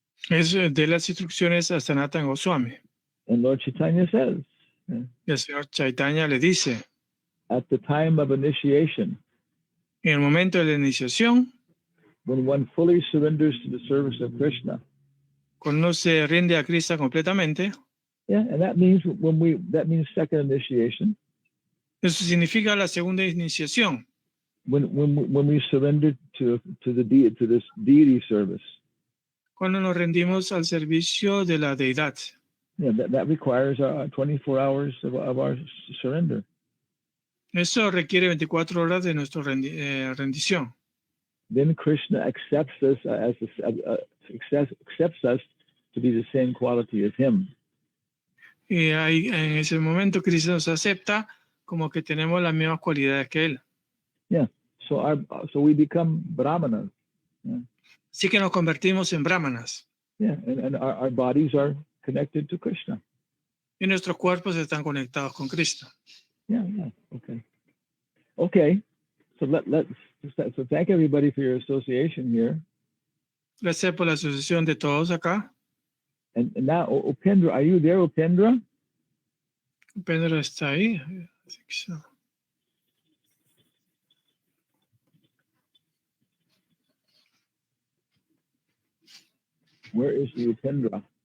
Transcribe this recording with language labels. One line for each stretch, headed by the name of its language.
Spanish: Es de las instrucciones a Sanatana Goswami.
English: And Lord Chaitanya says,
Spanish: el Señor Chaitanya le dice,
English: at the time of initiation,
Spanish: en el momento de la iniciación,
English: when one fully surrenders to the service of Krishna,
Spanish: cuando uno se rinde a Krishna completamente,
English: and that means second initiation.
Spanish: Eso significa la segunda iniciación.
English: When we surrender to this deity service.
Spanish: Cuando nos rendimos al servicio de la deidad.
English: Yeah, that requires 24 hours of our surrender.
Spanish: Eso requiere 24 horas de nuestra rendición.
English: Then Krishna accepts us accepts us to be the same quality as him.
Spanish: Y ahí, en ese momento Krishna nos acepta como que tenemos las mismas cualidades que él.
English: Yeah, so we become brahmanas. Yeah.
Spanish: Así que nos convertimos en brahmanas.
English: Yeah, and our bodies are connected to Krishna.
Spanish: Y nuestros cuerpos están conectados con Krishna.
English: Yeah, okay. So thank everybody for your association here.
Spanish: Gracias por la asociación de todos acá.
English: And now, Upendra, are you there, Upendra?
Spanish: Upendra está ahí.
English: Where is the Upendra?